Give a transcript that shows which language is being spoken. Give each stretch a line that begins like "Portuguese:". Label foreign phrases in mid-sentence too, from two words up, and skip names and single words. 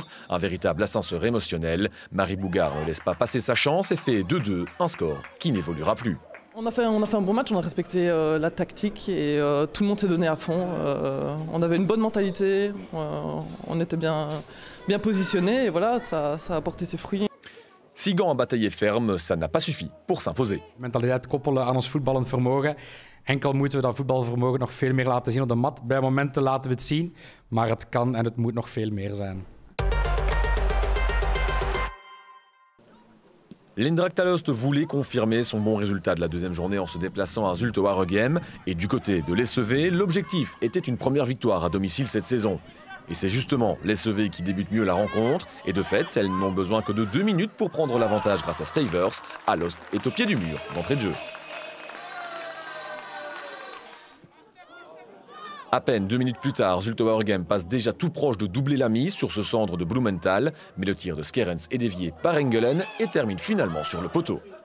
French: Un véritable ascenseur émotionnel. Marie Bougard ne laisse pas passer sa chance et fait 2-2, un score qui n'évoluera plus. On a fait un bon match, on a respecté la tactique et tout le monde s'est donné à fond. On avait une bonne mentalité, on était bien positionnés et voilà, ça a porté ses fruits. Si Gand a bataillé ferme, ça n'a pas suffi pour s'imposer.
Dutch: Mentaliteit koppelen aan ons voetballend vermogen. Enkel moeten we dat voetbalvermogen nog veel meer laten zien op de mat. Bij momenten laten we het zien, maar het kan en het moet nog veel meer zijn.
French: L'Eindracht Alost voulait confirmer son bon résultat de la deuxième journée en se déplaçant à Zulte Waregem. Et du côté de l'SEV, l'objectif était une première victoire à domicile cette saison. Et c'est justement l'SEV qui débute mieux la rencontre. Et de fait, elles n'ont besoin que de 2 minutes pour prendre l'avantage grâce à Stavers. Alost est au pied du mur d'entrée de jeu. À peine 2 minutes plus tard, Zulte Waregem passe déjà tout proche de doubler la mise sur ce centre de Blumenthal, mais le tir de Skerens est dévié par Engelen et termine finalement sur le poteau.